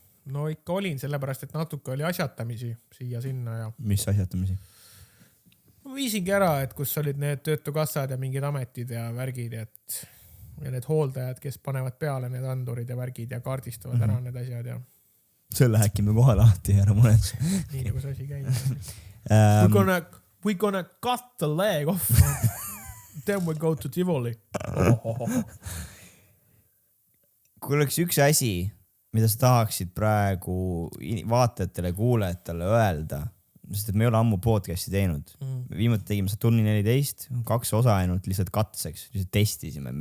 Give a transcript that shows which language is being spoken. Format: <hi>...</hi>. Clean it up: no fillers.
<et>No ikka olin, sellepärast, et natuke oli asjatamisi siia-sinna ja... Mis asjatamisi? Ma viisingi ära, et kus olid need töötukassad ja mingid ametid ja värgid ja need hooldajad, kes panevad peale need andurid ja värgid ja kaardistavad ära need asjad ja... Selle häkime kohe lahti ja ära mõned. Nii nagu see asi käib.</et> <en>We're gonna cut the leg off. Then we go to Tivoli.</en> <et>Kui oleks üks asi, mida sa tahaksid praegu vaatajatele, kuulajatele öelda, sest et me ei ole ammu podcasti teinud. Viimati tegime Saturni 14, 2 osa ainult lihtsalt katseks, lihtsalt testisime.</et>